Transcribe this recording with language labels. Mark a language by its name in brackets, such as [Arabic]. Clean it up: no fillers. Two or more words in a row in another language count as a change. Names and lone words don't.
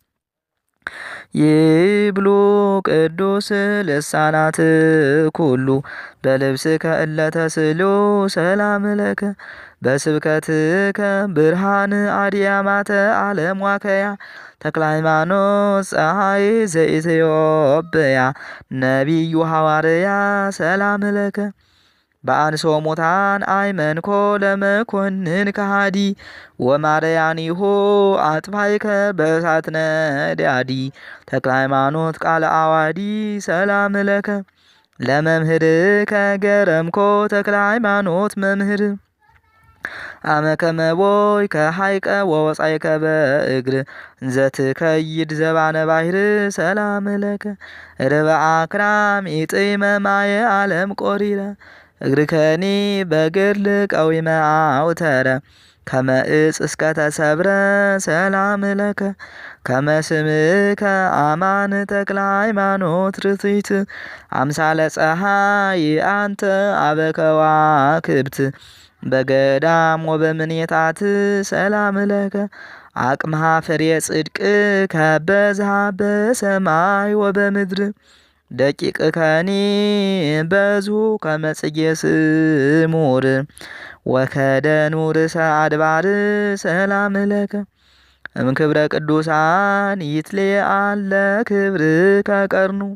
[Geez] ይብሉ ቅዱስ ልሳናት ኩሉ በልብስከ እለ ተስሉ ሰላም ለከ በስብከትከ ብርሃን አድያማተ ዓለም ዋከያ ተክለ ሃይማኖት ፀሐይ ዘኢትዮጵያ ነቢዩ ሐዋርያ ሰላም ለከ በአንሶ ሙታን አይመንኮ ለመኮንን ከሃዲ ወማርያኒሁ አጥፋይከ በእሳት ነዳዲ ተክለ ሃይማኖት ቃለ አዋዲ ሰላም ለከ ለመምህርከ ገረምኮ ተክለ ሃይማኖት መምህር አመከመቦይ ከሐይቀ ወወፃይከ በእግር እንዘትከይድ ዘባነ ባሕር ሰላም ለከ ርብአ ክራም ኢጥመ ማየ ዓለም ቆሪረ እግርከኒ በገድል ቀዊመ አውተረ ከመ ዕፅ እስከ ተሰብረ ሰላም ለከ ከመ ስምከ አማን ተክለ ሃይማኖት ርትዕት አምሳለ ፀሐይ አንተ አበ ከዋክብት በገዳም ወበምኔታት ሰላም ለከ አቅምሃ ፍሬ ጽድቅ ከበዝሃ በሰማይ ወበምድር ደቂቅ ከኒ በዙ ከመጽጌ ስሙር ወከደኑ ርእሰ አድባር ሰላም ለከ እምክብረ ቅዱሳን ይትሌአል ለክብር ከቀርኑ